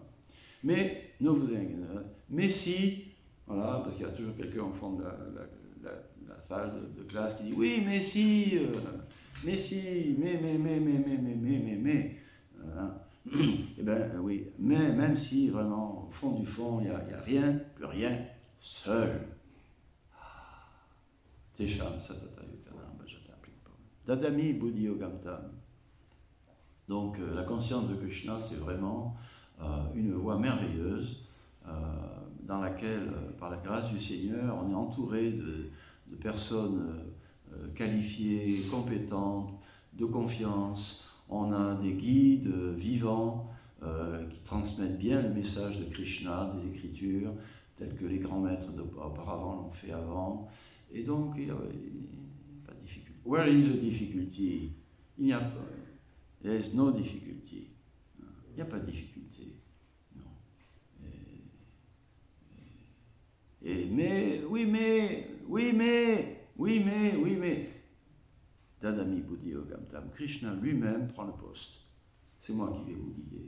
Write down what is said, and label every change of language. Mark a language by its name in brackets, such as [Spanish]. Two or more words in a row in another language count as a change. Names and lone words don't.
[French] Mais ne vous inquiétez pas. Mais si, voilà, parce qu'il y a toujours quelqu'un au fond de la salle de classe qui dit oui, mais si, mais si, mais. Eh bien, oui, mais même si vraiment, au fond du fond, il n'y a rien, plus rien, seul. [Sanskrit] Tesham satata yutanam bhajata plikpa. Dadami buddhi yogamtam. [French] Donc, la conscience de Krishna, c'est vraiment une voie merveilleuse dans laquelle, par la grâce du Seigneur, on est entouré de personnes qualifiées, compétentes, de confiance. On a des guides vivants qui transmettent bien le message de Krishna, des Écritures, tels que les grands maîtres auparavant l'ont fait avant. Et donc, il n'y a pas de difficulté. [English] Where is the difficulty? [French] Il n'y a pas. [English] There is no difficulty. [French] Il n'y a pas de difficulté. Non. Oui, mais. [Sanskrit] Dadami Buddhi Yogamtam. [French] Krishna lui-même prend le poste. C'est moi qui vais vous guider.